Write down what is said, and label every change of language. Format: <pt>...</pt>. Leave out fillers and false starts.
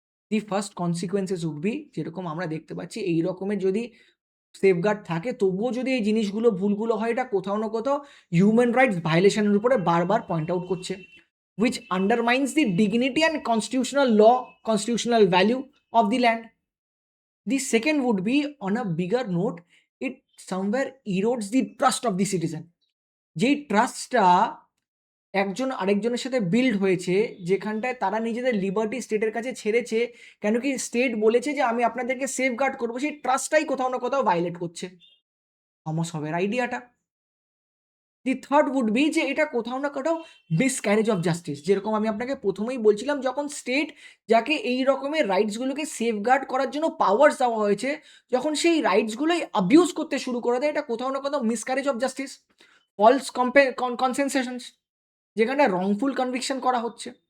<bn>The first consequences would be, যেরকম আমরা দেখতে পাচ্ছি এই রকমের যদি সেফগার্ড থাকে তবুও যদি এই জিনিসগুলো ভুলগুলো হয়, এটা কোথাও না কোথাও হিউম্যান রাইটস ভায়োলেশনের উপরে বারবার পয়েন্ট আউট করছে, which undermines the dignity and constitutional law, constitutional value of the land.</bn> <en>The second would be, on a bigger note, it somewhere erodes the trust of the citizen.</en> <bn>যেই ট্রাস্টটা একজন আরেকজনের সাথে build হয়েছে, যেখানটায় তারা নিজেদের liberty স্টেটের কাছে ছেড়েছে, কেন কি স্টেট বলেছে যে আমি আপনাদেরকে সেফগার্ড করবো, সেই ট্রাস্টটাই কোথাও না কোথাও ভায়োলেট করছে থমাস হবের আইডিয়াটা। দি থার্ড উড বি, যে এটা কোথাও না কোথাও মিসক্যারেজ অফ জাস্টিস, যেরকম আমি আপনাকে প্রথমেই বলছিলাম, যখন স্টেট যাকে এই রকমের রাইটসগুলোকে সেফগার্ড করার জন্য পাওয়ার্স দেওয়া হয়েছে, যখন সেই রাইটসগুলোই অ্যাবিউজ করতে শুরু করে দেয়, এটা কোথাও না কোথাও মিসক্যারেজ অফ জাস্টিস, ফলস কনসেনসেশনস, যেখানে রংফুল কনভিকশন করা হচ্ছে।</bn>